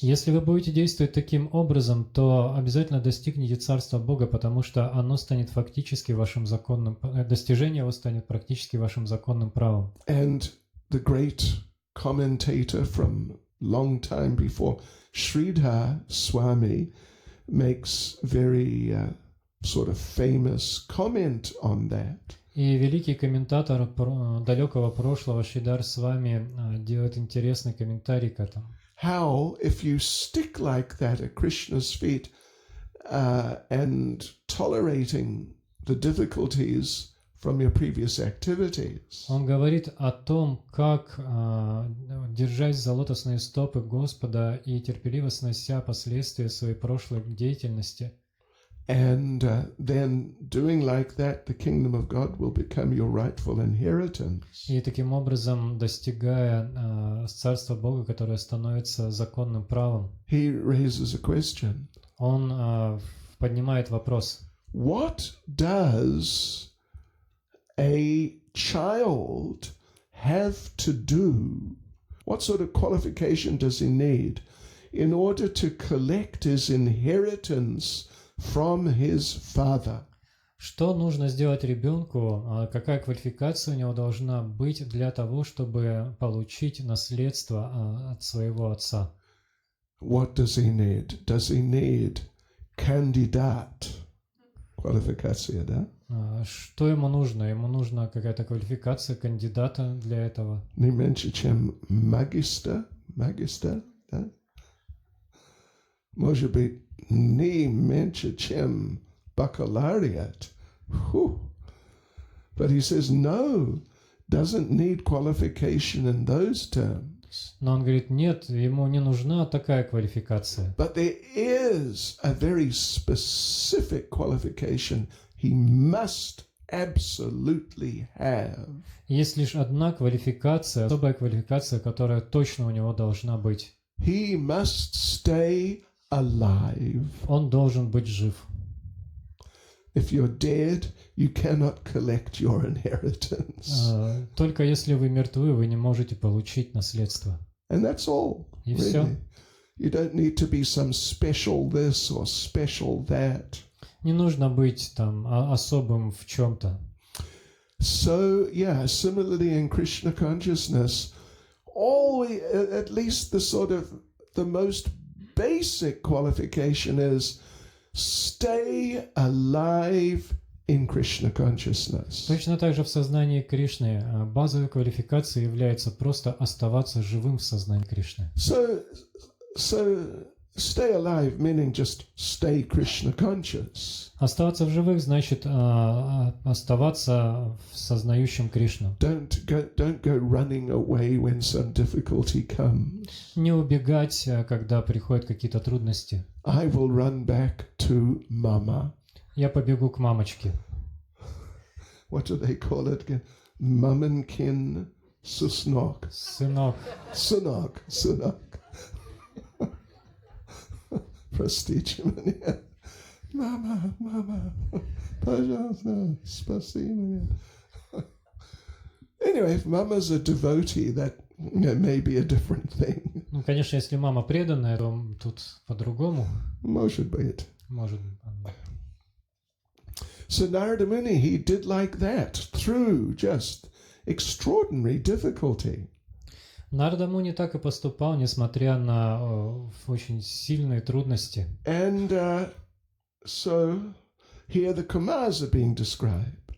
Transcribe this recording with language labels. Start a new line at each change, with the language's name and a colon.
Russian: Если вы будете действовать таким образом, то обязательно достигнете Царства Бога, потому что оно станет фактически вашим законным, достижение его станет практически вашим законным правом.
English: And the great commentator from long time before, Sridhar Swami, makes very sort of famous comment on that.
Russian: И великий комментатор далекого прошлого Шридар Свами делает интересный комментарий к этому.
English: How, if you stick like that at Krishna's feet and tolerating the difficulties from your previous activities,
Russian: Он говорит о том, как, держась за лотосные стопы Господа и терпеливо снося последствия своей прошлой деятельности,
English: and then doing like that, the kingdom of God will become your rightful inheritance.
Russian: и таким образом достигая Царства Бога, которое становится законным правом,
English: He raises a question.
Russian: он поднимает вопрос.
English: What does a child have to do? What sort of qualification does he need in order to collect his inheritance from his father?
Russian: Что нужно сделать ребенку, какая квалификация у него должна быть для того, чтобы получить наследство от своего отца?
English: What does he need? Does he need
Russian: кандидат? Квалификация, да? Что ему нужно? Ему нужна какая-то квалификация кандидата для этого. Не меньше, чем магистр, да? Может быть, не меньше, чем baccalaureate.
English: But he says, no, doesn't need qualification in those terms.
Russian: Но он говорит, нет, ему не нужна такая квалификация.
English: But there is a very specific qualification he must absolutely have.
Russian: Есть лишь одна квалификация, особая квалификация, которая точно у него должна быть.
English: He must stay alive.
Russian: Он должен быть жив.
English: If you're dead, you cannot collect your inheritance.
Russian: Только если вы мертвы, вы не можете получить наследство.
English: And that's all.
Russian: И
English: Really.
Russian: все.
English: You don't need to be some special this or special that.
Russian: Не нужно быть там особым в чем-то.
English: So, yeah, similarly in Krishna consciousness, at least the most basic qualification is stay alive in Krishna consciousness.
Russian: Точно так же в сознании Кришны базовой квалификацией является просто оставаться живым в сознании Кришны.
English: So stay alive meaning just stay Krishna conscious.
Russian: Оставаться в живых значит оставаться в сознающем Кришну.
English: Don't go running away when some difficulty comes.
Russian: Не убегать, когда приходят какие-то трудности.
English: I will run back to Mama.
Russian: Я побегу к мамочке.
English: What do they call it again?
Russian: Mamenkin susnok. Сынок. Sunok. Простите меня. Mama, пожалуйста, спаси меня.
English: Anyway, if Mama's a devotee, that may be a different thing.
Russian: Ну, конечно, если мама преданная, то тут по-другому. Может быть. Может.
English: So Narada Muni, he did like that through just extraordinary difficulty.
Russian: Нарада Муни так и поступал, несмотря на очень сильные трудности.
English: And so here the Kumars are being described.